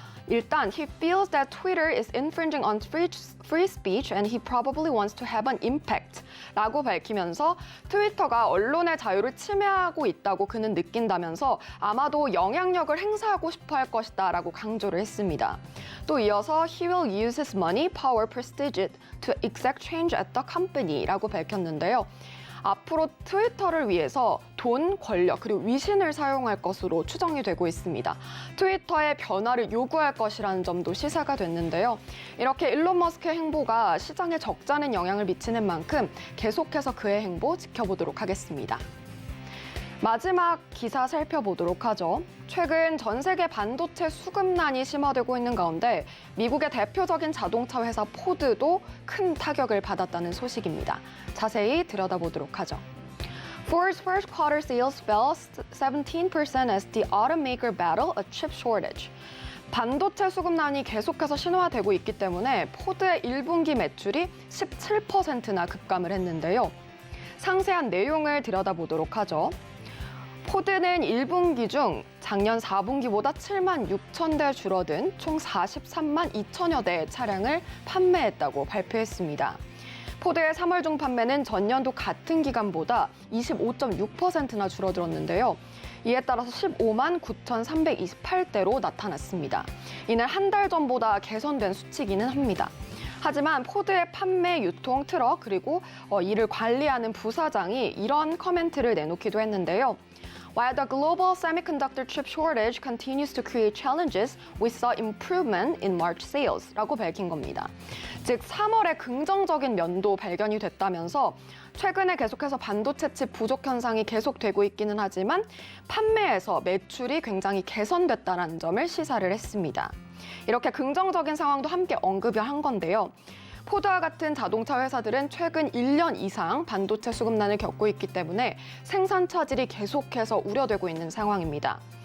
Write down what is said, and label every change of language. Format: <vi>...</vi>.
<ko>일단,</ko> <en>he feels that Twitter is infringing on free speech and he probably wants to have an impact</en> <ko>라고 밝히면서 트위터가 언론의 자유를 침해하고 있다고 그는 느낀다면서 아마도 영향력을 행사하고 싶어 할 것이다 라고 강조를 했습니다.</ko> <en>또 이어서 he will use his money, power, prestige to exact change at the company</en> <ko>라고 밝혔는데요. 앞으로 트위터를 위해서 돈, 권력, 그리고 위신을 사용할 것으로 추정이 되고 있습니다. 트위터의 변화를 요구할 것이라는 점도 시사가 됐는데요. 이렇게 일론 머스크의 행보가 시장에 적잖은 영향을 미치는 만큼 계속해서 그의 행보 지켜보도록 하겠습니다. 마지막 기사 살펴보도록 하죠. 최근 전 세계 반도체 수급난이 심화되고 있는 가운데 미국의 대표적인 자동차 회사 포드도 큰 타격을 받았다는 소식입니다. 자세히 들여다보도록 하죠.</ko> <en>Ford's first quarter sales fell 17% as the automaker battled a chip shortage.</en> <ko>반도체 수급난이 계속해서 신화되고 있기 때문에 포드의 1분기 매출이 17%나 급감을 했는데요. 상세한 내용을 들여다보도록 하죠. 포드는 1분기 중 작년 4분기보다 7만 6천 대 줄어든 총 43만 2천여 대의 차량을 판매했다고 발표했습니다. 포드의 3월 중 판매는 전년도 같은 기간보다 25.6%나 줄어들었는데요. 이에 따라서 15만 9,328대로 나타났습니다. 이는 한 달 전보다 개선된 수치기는 합니다. 하지만 포드의 판매, 유통, 트럭, 그리고 이를 관리하는 부사장이 이런 커멘트를 내놓기도 했는데요.</ko> <en>While the global semiconductor chip shortage continues to create challenges, we saw improvement in March sales</en> <ko>라고 밝힌 겁니다. 즉 3월에 긍정적인 면도 발견이 됐다면서 최근에 계속해서 반도체 칩 부족 현상이 계속되고 있기는 하지만 판매에서 매출이 굉장히 개선됐다는 점을 시사를 했습니다. 이렇게 긍정적인 상황도 함께 언급을 한 건데요. 포드와 같은 자동차 회사들은 최근 1년 이상 반도체 수급난을 겪고 있기 때문에 생산 차질이 계속해서 우려되고 있는 상황입니다.</ko>